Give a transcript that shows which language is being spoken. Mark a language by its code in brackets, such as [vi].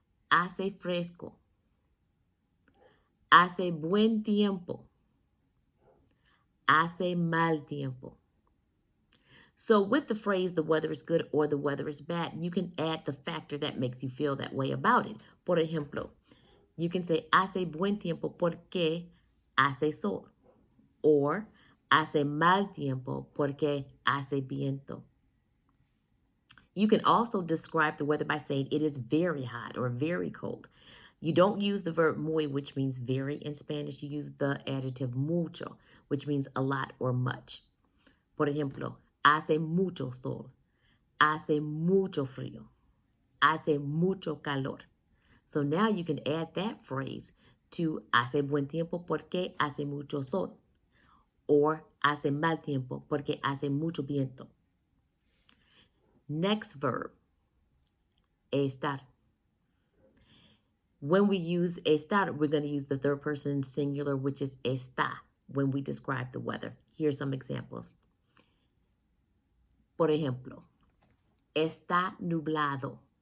[es] Hace fresco. Hace buen tiempo. Hace mal tiempo. [en] So with the phrase the weather is good or the weather is bad, you can add the factor that makes you feel that way about it. [es] Por ejemplo, [en] you can say [es] hace buen tiempo porque hace sol. Or hace mal tiempo porque hace viento. [en] You can also describe the weather by saying it is very hot or very cold. You don't use the verb muy, which means very in Spanish. You use the adjective mucho, which means a lot or much. [es] Por ejemplo, hace mucho sol. Hace mucho frío. Hace mucho calor. [en] So now you can add that phrase to [es] hace buen tiempo porque hace mucho sol. Or hace mal tiempo porque hace mucho viento. [en] Next verb, estar. When we use estar, we're going to use the third person singular, which is está, when we describe the weather. Here's some examples. [es] Por ejemplo, está nublado.